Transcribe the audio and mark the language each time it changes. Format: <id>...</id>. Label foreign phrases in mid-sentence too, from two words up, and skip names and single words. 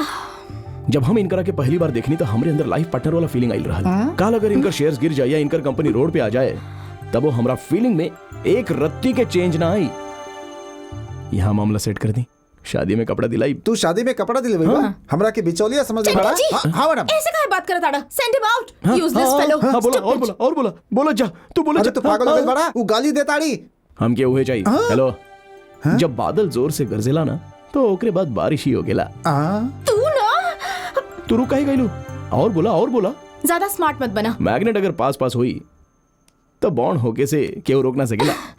<bho>जब हम इनकरा के पहली बार देखनी तो हमरे अंदर</bho> <en>life partner</en> <bho>वाला फीलिंग आइल रहल। काल अगर इनकर शेयर्स गिर जाए या इनकर कंपनी रोड पे आ जाए तब वो हमरा फीलिंग में एक रत्ती के चेंज ना आई। यहाँ मामला सेट कर दी, शादी में कपड़ा दिलाई। तू शादी में कपड़ा दिले भैया, हमरा के बिचौलिया समझ में पड़ा। चंटी जी, हाँ मैडम। ऐसे काहे बात करत आड़ा?</bho> <en>Send him out, useless fellow.</en> <bho>हाँ, बोला और बोला और बोला, बोला जा तू बोला अरे जा। तू पागल हो गइल बड़ा, वो गाली दे ताड़ी। हमके उहे चाहिए। हेलो, जब बादल जोर से गरजेला ना तो ओकरे बाद बारिश ही हो गेला। तू ना तू रुक काहे गइलू? और बोला और बोला। ज्यादा स्मार्ट मत बना। मैग्नेट अगर पास पास हुई तो बॉन्ड होके से केहू रोक ना सकेला।</bho>